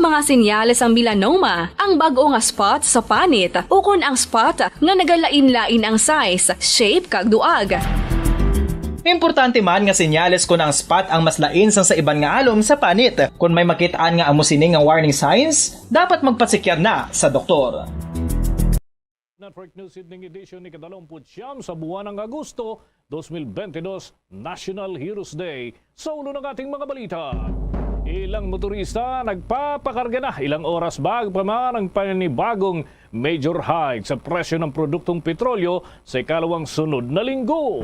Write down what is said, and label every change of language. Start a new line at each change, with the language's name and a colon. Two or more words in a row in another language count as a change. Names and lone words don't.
Hiligaynon: mga senyales ang melanoma, ang bag-o nga spot sa panit, ukon ang spot nga nagalain-lain ang size, shape kag duag. Importante man nga senyales kung ang spot ang mas lain sa iban nga alom sa panit. Kung may makitaan nga amo sining nga
English: warning signs,
Hiligaynon: dapat magpasikyar na sa doktor.
Filipino: Network News Evening Edition ni Kadalamputsyam sa buwan ng Agosto 2022, National Heroes Day. Sa ulo ng ating mga balita, ilang motorista nagpapakarga na ilang oras bago pa man ang panibagong major hike sa presyo ng produktong petrolyo sa ikalawang sunod na linggo.